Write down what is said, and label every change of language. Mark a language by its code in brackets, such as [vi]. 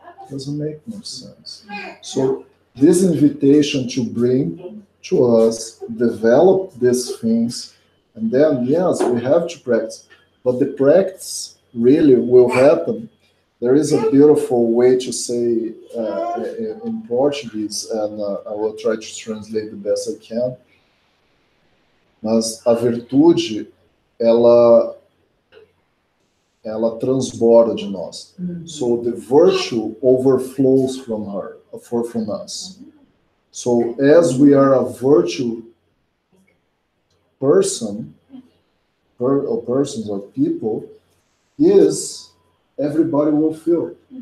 [en] Doesn't make no sense. So this invitation to bring to us, develop these things, and then, yes, we have to practice. But the practice really will happen. There is a beautiful way to say in Portuguese, and I will try to translate the best I can. [pt] Mas a virtude, ela transborda de nós. [en] So the virtue overflows from us. So as we are a virtue person, or persons or people, everybody will feel.